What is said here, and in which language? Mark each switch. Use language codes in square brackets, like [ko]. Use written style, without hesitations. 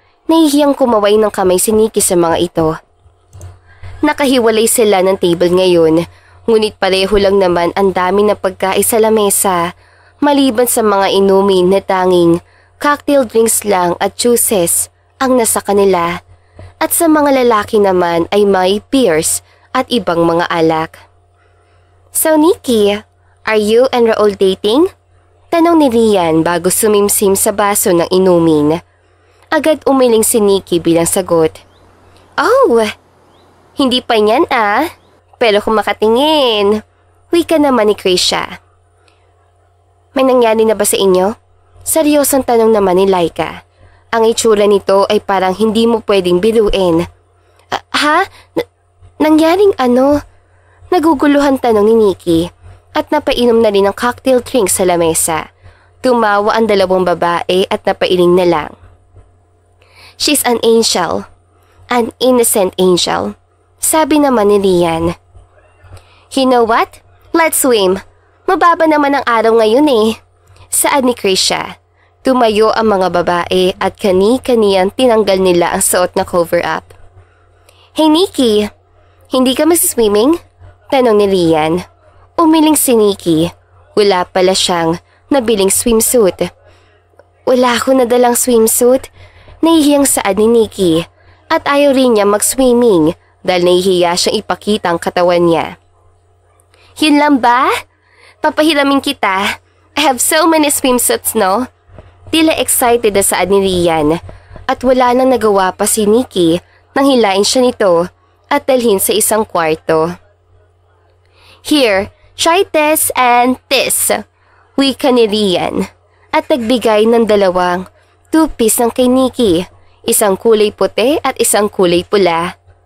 [tl] Nahihiyang kumaway ng kamay si Nikki sa mga ito. Nakahiwalay sila ng table ngayon, ngunit pareho lang naman ang dami ng pagkain sa lamesa, maliban sa mga inumin na tanging cocktail drinks lang at juices ang nasa kanila. At sa mga lalaki naman ay may beers at ibang mga alak. [en] So Nikki, are you and Raul dating? [tl] Tanong ni Rian bago sumimsim sa baso ng inumin. Agad umiling si Nikki bilang sagot. Oh, hindi pa niyan Pero kung makatingin, wika naman ni Krisha. May nangyari na ba sa inyo? Seryosong tanong naman ni Laika. Ang itsura nito ay parang hindi mo pwedeng biruin. Nangyaring ano? Naguguluhan tanong ni Nikki at napainom na rin ng cocktail drink sa lamesa. Tumawa ang dalawang babae at napailing na lang. [en] She's an angel. An innocent angel. [tl] Sabi naman ni Rian. [en] You know what? Let's swim. [tl] Mababa naman ang araw ngayon Saad ni Krisha. Tumayo ang mga babae at kani-kaniyang tinanggal nila ang suot na cover-up. Hey Nikki, hindi ka masiswimming? Tanong ni Rian. Umiling si Nikki. Wala pala siyang nabiling swimsuit. Wala ako nadalang swimsuit. Nahihiyang saad ni Nikki at ayaw rin niya mag-swimming dahil nahihiya siyang ipakita ang katawan niya. Yun lang ba? Papahiramin kita. [en] I have so many swimsuits, no? [tl] Tila excited na saad ni Rian at wala nang nagawa pa si Nikki nang hilain siya nito at dalhin sa isang kwarto. [en] Here, try this and this, [tl] wika ni Rian at nagbigay ng dalawang two-piece ng kay Nikki, isang kulay puti at isang kulay pula.